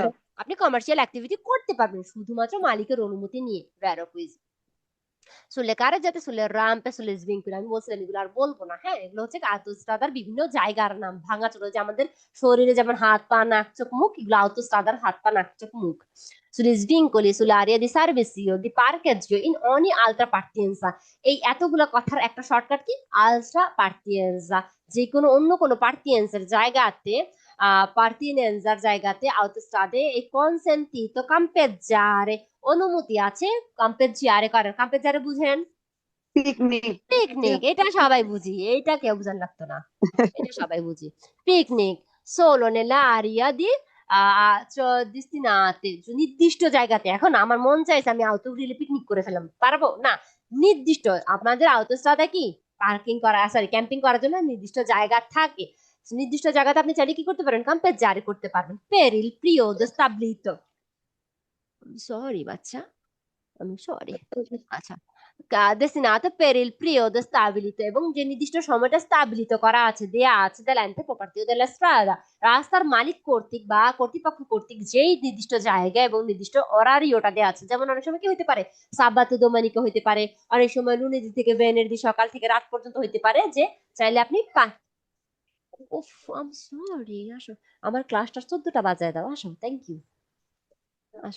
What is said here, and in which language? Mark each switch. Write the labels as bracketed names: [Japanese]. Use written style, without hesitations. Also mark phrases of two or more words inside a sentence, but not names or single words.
[Bangla] আপনি কমার্শিয়াল অ্যাক্টিভিটি করতে পারবেন শুধুমাত্র মালিকের অনুমতি নিয়ে। ভেরো কুইজ। [Italian] sulle carreggiate, sulle rampe, sugli svincoli, [Bangla] আমি বলছিলাম এগুলো আর বলবো না। হ্যাঁ, এগুলো হচ্ছে আউতোস্ট্রাদার বিভিন্ন জায়গার নাম, ভাঙাচোরা, যে আমাদের শরীরে যেমন হাত পা নাক চোখ মুখ, এগুলো আউতোস্ট্রাদার হাত পা নাক চোখ মুখ। [Italian] Sulle svincoli, sull'area di servizio, di parcheggio in ogni altra partenza। [Bangla] এই এতগুলো কথার একটা শর্টকাট কি? [Italian] altra pertinenza. [Bangla] যে কোনো অন্য কোনো পার্টিয়েন্সের জায়গাতে, পার্টিনেন্সার জায়গাতে আউতোস্ট্রাদে [Italian] è consentito campeggiare, [Bangla] অনুমতি আছে কাম্পেজ্জিয়ারে করার। কাম্পেজ্জারে বুঝেন? পিকনিক। পিকনিক, এটা সবাই বুঝি, এইটা কেউ বুঝান লাগতো না, এটা সবাই বুঝি। [Italian] পিকনিক solo nell'area di destinate, [Bangla] নির্দিষ্ট জায়গাতে। এখন আমার মন চাইছে আমি আউটো গ্রিলে পিকনিক করে ফেলাম, পারবো না? নির্দিষ্ট, আপনাদের আউটোস্ট্রাদা কি পার্কিং করা, সরি ক্যাম্পিং করার জন্য নির্দিষ্ট জায়গা থাকে। নির্দিষ্ট জায়গাতে আপনি চাইলে কি করতে পারেন? ক্যাম্পেজ্জারে করতে পারবেন। [Italian] per il periodo stabilito, [Bangla] সরি বাচ্চা, আমি সরি। আচ্ছা, [Italian] destinato per il periodo stabilito, [Bangla] এবং যে নির্দিষ্ট সময়টা স্থাবিত করা আছে, দেয়া আছে [Italian] dell'ente proprietario della strada, [Bangla] রাস্তার মালিক কর্তৃক বা কর্তৃপক্ষ কর্তৃক যেই নির্দিষ্ট জায়গা এবং নির্দিষ্ট অরারিওটা দেয়া আছে। যেমন অনেক সময় কি হইতে পারে, [Italian] sabato domenica [Bangla] হইতে পারে, অনেক সময় লুনেদি থেকে ভেনেরদি সকাল থেকে রাত পর্যন্ত হইতে পারে, যে চাইলে আপনি উফ, [English] I'm sorry, [Bangla] আসো, আমার ক্লাসটা 14টা বাজায় দাও, আসো, [English] thank you, [Bangla] আসো।